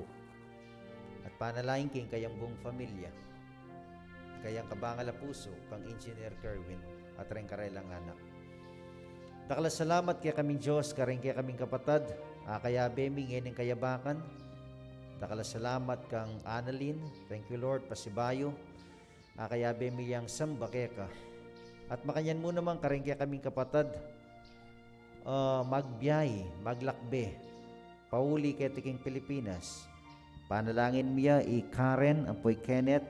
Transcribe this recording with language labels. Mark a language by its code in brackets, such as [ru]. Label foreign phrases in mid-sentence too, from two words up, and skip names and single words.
[pam] At panalain king kayang buong pamilya, kayang kabangala puso, kang Engineer Kerwin, at rin karelang anak. Dakala salamat kaya kaming Diyos, karing kaya kaming kapatad, kaya beming ening kayabakan. Dakala salamat kang Annalyn, [en] thank you Lord, [pam] pasibayo, kaya beming yang samba keka. At makanyan mo naman karing kaya kaming kapatad, magbiyay, maglakbe, pauli kay tiking Pilipinas. Panalangin miya Karen, apoy Kenneth.